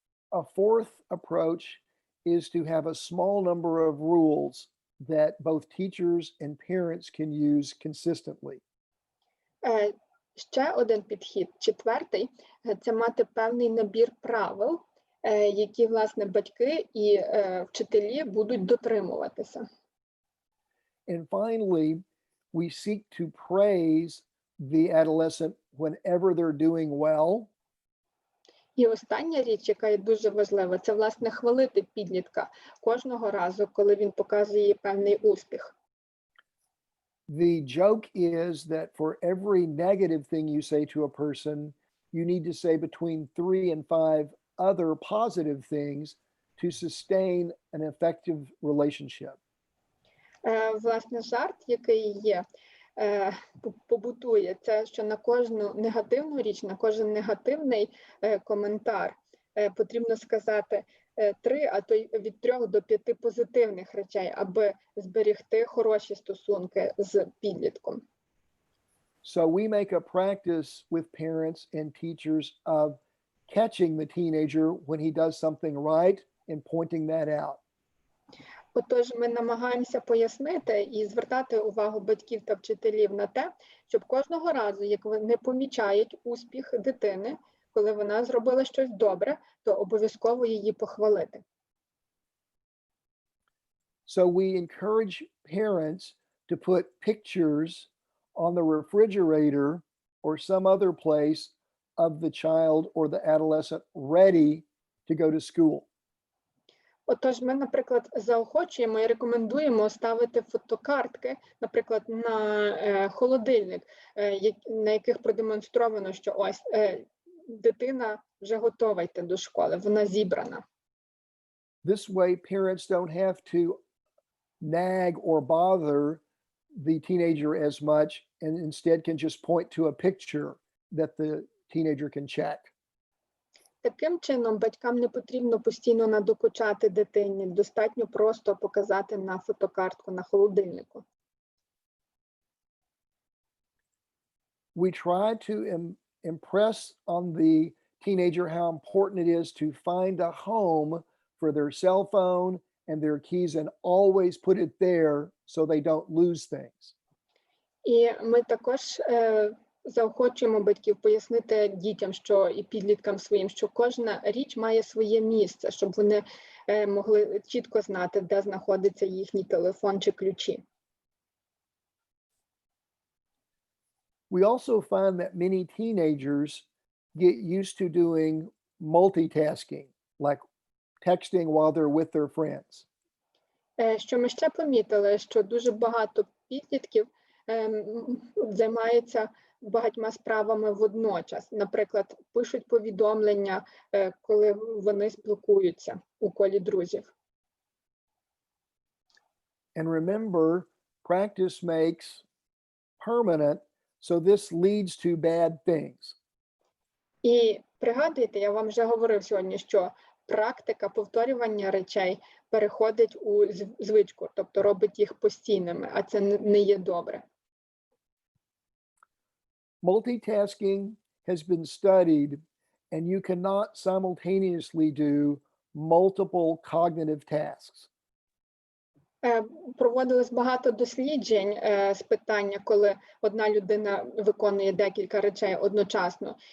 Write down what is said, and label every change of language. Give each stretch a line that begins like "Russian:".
English: A fourth approach is to have a small number of rules that both teachers and parents can use consistently.
Ukrainian: Ще один підхід, четвертий, це мати певний набір правил, які, власне, батьки і вчителі будуть дотримуватися.
English: And finally, we seek to praise the adolescent whenever they're doing well.
Ukrainian: І остання річ, яка є дуже важлива, це, власне, хвалити підлітка кожного разу, коли він показує певний успіх.
English: The joke is that for every negative thing you say to a person, you need to say between 3 and 5 other positive things to sustain an effective relationship.
Ukrainian: Власне, жарт, який є, побутує, це, що на кожну негативну річ, на кожен негативний коментар потрібно сказати 3, а то й від 3 до 5 позитивних речей, аби зберегти хороші стосунки з підлітком.
English: So we make a practice with parents and teachers of catching the teenager when he does something right and pointing that out.
Ukrainian: Отож, ми намагаємося пояснити і звертати увагу батьків та вчителів на те, щоб кожного разу, як вони помічають успіх дитини, коли вона зробила щось добре, то обов'язково її похвалити.
English: So we encourage parents to put pictures on the refrigerator or some other place of the child or the adolescent ready to go to school.
Ukrainian: Отож, ми, наприклад, заохочуємо і рекомендуємо ставити фотокартки, наприклад, на холодильник, на яких продемонстровано, що ось дитина вже готова йти до школи, вона зібрана.
English: This way, parents don't have to nag or bother the teenager as much and instead can just point to a picture that the teenager can check.
Ukrainian: Таким чином, батькам не потрібно постійно надокучати дитині, достатньо просто показати на фотокартку на холодильнику.
English: We try to impress on the teenager how important it is to find a home for their cell phone and their keys and always put it there so they don't lose things.
Ukrainian: І ми також заохочуємо батьків пояснити дітям, що і підліткам своїм, що кожна річ має своє місце, щоб вони могли чітко знати, де знаходиться їхній телефон чи ключі.
English: We also find that many teenagers get used to doing multitasking, like texting while they're with their friends.
Ukrainian: Що ми ще помітили, що дуже багато підлітків займаються багатьма справами водночас. Наприклад, пишуть повідомлення, коли вони спілкуються у колі друзів.
English: And remember, practice makes permanent, so this leads to bad things.
Ukrainian: І пригадуйте, я вам вже говорив сьогодні, що практика повторювання речей переходить у звичку, тобто робить їх постійними, а це не є добре.
English: Multitasking has been studied, and you cannot simultaneously do multiple cognitive tasks.
Ukrainian: Проводилось багато досліджень з питання, коли одна людина виконує декілька речей одночасно.